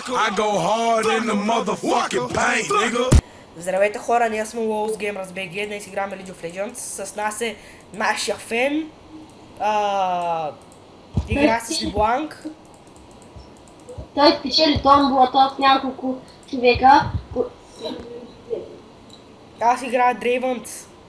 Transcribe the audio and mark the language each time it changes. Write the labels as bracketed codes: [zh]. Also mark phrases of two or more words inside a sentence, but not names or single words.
[en] go hard in the motherfucking paint, nigga. [bg] Здравейте хора, ние сме Wolves Gamers BG, днес играме League of Legends. С нас е нашия фен. Игра с Бланк. Той спечели томболата от няколко човека. Аз играя Дрейвънт.